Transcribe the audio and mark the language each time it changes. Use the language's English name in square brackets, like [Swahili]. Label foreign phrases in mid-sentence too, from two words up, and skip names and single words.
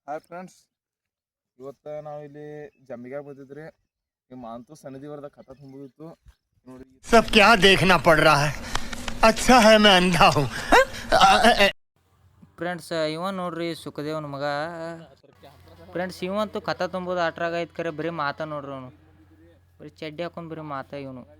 [Kannada] ಹಾಯ್ ಫ್ರೆಂಡ್ಸ್, ಇವತ್ತು ನಾವಿಲ್ಲಿ ಜಂಬಿಗೆ ಬಂದಿದ್ರಿ. ನಿಮ್ಮ ಅಂತೂ ಸನ್ನಿಧಿವರದ ಕಥೆ ತುಂಬಿತ್ತು ನೋಡಿ. [Hindi] सब क्या देखना पड़ रहा है? अच्छा है मैं अंधा हूँ. [Kannada] ಫ್ರೆಂಡ್ಸ್ ಇವ ನೋಡ್ರಿ ಸುಖದೇವನ ಮಗ. ಫ್ರೆಂಡ್ಸ್ ಇವಂತೂ ಕಥೆ ತುಂಬೋದು ಅಟ್ರಾಗ ಐತೆ ಕರೆ ಬರೀ ಮಾತಾ ನೋಡ್ರಿ ಅವನು. ಬರೀ ಚಡ್ಡಿ ಹಾಕೊಂಡು ಬರೀ ಮಾತಾ ಇವನು.